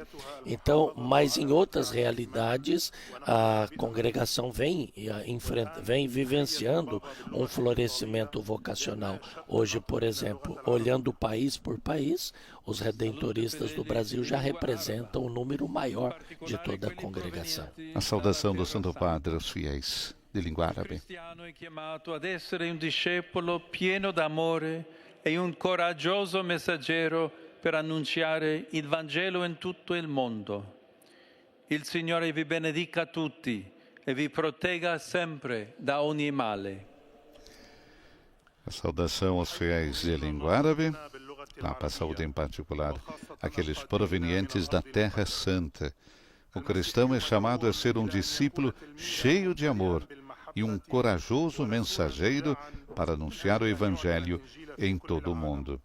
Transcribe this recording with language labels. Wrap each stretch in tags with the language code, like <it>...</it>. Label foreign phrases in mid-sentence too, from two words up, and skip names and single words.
<pt>Então, mas em outras realidades, a congregação vem vivenciando um florescimento vocacional. Hoje, por exemplo, olhando país por país, os redentoristas do Brasil já representam um número maior de toda a congregação. A saudação do Santo Padre aos fiéis de língua árabe.</pt> <it>Il cristiano è chiamato ad essere un discepolo pieno d'amore e un coraggioso messaggero per annunciare il Vangelo in tutto il mondo. Il Signore vi benedica tutti e vi protegga sempre da ogni male.</it> <pt>A saudação aos fiéis de língua árabe, Papa saúde em particular aqueles provenientes da Terra Santa. O cristão é chamado a ser um discípulo cheio de amor e um corajoso mensageiro para anunciar o Evangelho em todo o mundo.</pt>